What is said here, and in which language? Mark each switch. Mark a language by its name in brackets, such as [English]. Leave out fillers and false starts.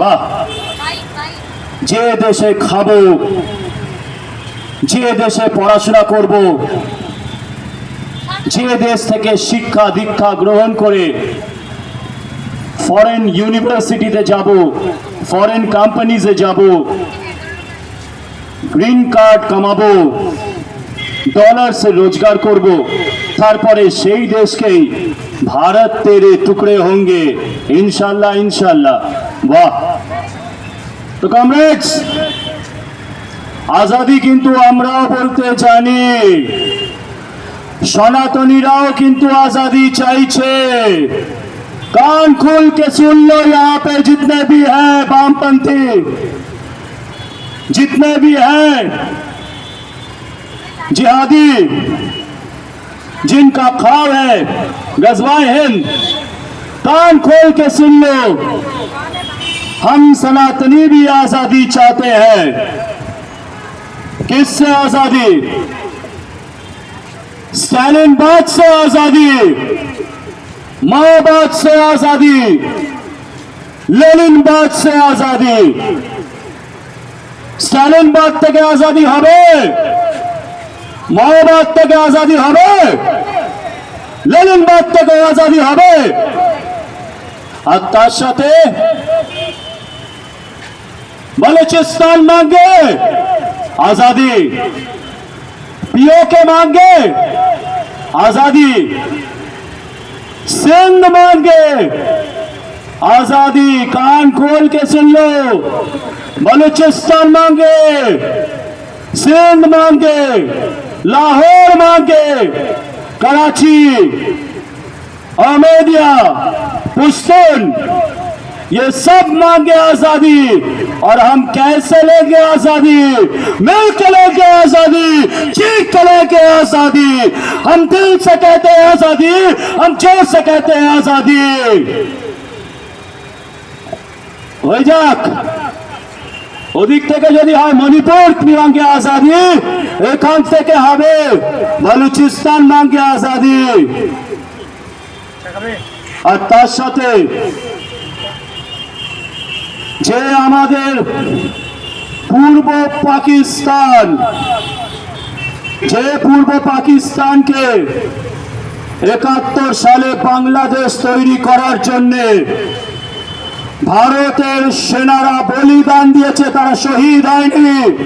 [Bangla] বাহ, যে দেশে খাবো, যে দেশে পড়াশোনা করব, যে দেশ থেকে শিক্ষা দীক্ষা গ্রহণ করে ফরেন ইউনিভার্সিটিতে যাব, ফরেন কোম্পানিজে যাব, গ্রিন কার্ড কামাবো, ডলার্সে রোজগার করব, তারপরে সেই দেশকেই [Hindi] भारत तेरे टुकड़े होंगे इंशाल्लाह इंशाल्लाह। वाह, तो कॉमरेड्स, [Bangla] आजादी किन्तु আমরাও বলতে জানি, সনাতনীরাও কিন্তু आजादी চাইছে। [Hindi] कान खोल के सुन लो, यहाँ पे जितने भी हैं वामपंथी, जितने भी हैं जिहादी, जिनका ख्वाब है गजवाए हिंद, कान खोल के सुन लो, हम सनातनी भी आजादी चाहते हैं। किससे आजादी? स्टालिनबाद से आजादी, माओवाद से आजादी, लेनिनबाद से आजादी। [Bangla] स्टालिनबाद থেকে आजादी হবে, মাওবাদ থেকে আজাদি হবে, লেনিনবাদ থেকে আজাদি হবে, আর তার সাথে [Hindi] बलूचिस्तान मांगे आजादी, पीओके मांगे आजादी, [Bangla] सिंध मांगे आजादी। [Hindi] कान खोल के सुन लो, बलूचिस्तान मांगे, सिंध मांगे, लाहौर मांगे, कराची, अहमदिया, पुश्तून, ये सब मांगे आजादी। और हम कैसे लेंगे आजादी? मिलकर लेंगे आजादी, चीख कर लेंगे आजादी। हम दिल से कहते हैं आजादी, हम जोर से कहते हैं आजादी। [Bangla] हो जाक ওদিক থেকে যদি হয় [Hindi] মণিপুর মাঙ্গে আজাদি, [Bangla] এখান থেকে হবে বলুচিস্তান মাঙ্গে আজাদি। আর তার সাথে যে আমাদের পূর্ব পাকিস্তান, যে পূর্ব পাকিস্তানকে ৭১ সালে বাংলাদেশ তৈরি করার জন্যে ভারতের সেনারা বলিদান দিয়েছে, তারা শহীদ হয়নি।